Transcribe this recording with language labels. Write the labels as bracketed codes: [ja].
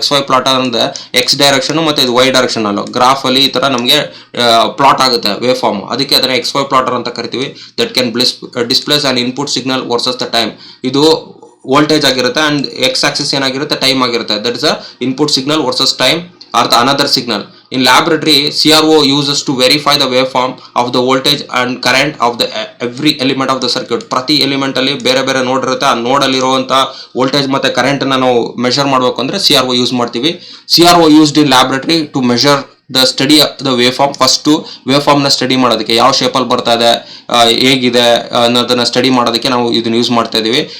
[kn] XY plotter ಅಂದ್ರೆ X direction ಮತ್ತೆ ಇದು Y ಡೈರೆಕ್ಷನ್ ಅಲ್ಲೂ ಗ್ರಾಫ್ ಅಲ್ಲಿ ಈ ತರ ನಮಗೆ ಪ್ಲಾಟ್ ಆಗುತ್ತೆ ವೇವ್ ಫಾರ್ಮ್, ಅದಕ್ಕೆ ಅದನ್ನ XY ಪ್ಲಾಟರ್ ಅಂತ ಕರಿತೀವಿ. [en] That can displays an input signal versus the time. [kn] ಇದು ವೋಲ್ಟೇಜ್ ಆಗಿರುತ್ತೆ ಅಂಡ್ X ಆಕ್ಸಿಸ್ ಏನಾಗಿರುತ್ತೆ, ಟೈಮ್ ಆಗಿರುತ್ತೆ. [en] That is a input signal versus time or the another signal. In laboratory, CRO uses to verify the waveform of the voltage and current of the every element of the circuit. [kn] ಪ್ರತಿ element ಅಲ್ಲಿ ಬೇರೆ ಬೇರೆ ನೋಡ್ ಇರುತ್ತೆ. ಆ ನೋಡ್ ಅಲ್ಲಿ ಇರುವಂತ ವೋಲ್ಟೇಜ್ ಮತ್ತೆ ಕರೆಂಟ್ ಅನ್ನ ನಾವು ಮೆಷರ್ ಮಾಡಬೇಕು ಅಂದ್ರೆ CRO ಯೂಸ್ ಮಾಡ್ತೀವಿ. [en] CRO used in laboratory to measure the study the wave form. [kn] First wave form ನ ಸ್ಟಡಿ ಮಾಡೋದಕ್ಕೆ ಯಾವ ಶೇಪ್ ಅಲ್ಲಿ ಬರ್ತಾ ಇದೆ, ಹೇಗಿದೆ ಅನ್ನೋದನ್ನ ಸ್ಟಡಿ ಮಾಡೋದಕ್ಕೆ ನಾವು ಇದನ್ನ ಯೂಸ್ ಮಾಡ್ತಾ ಇದೀವಿ.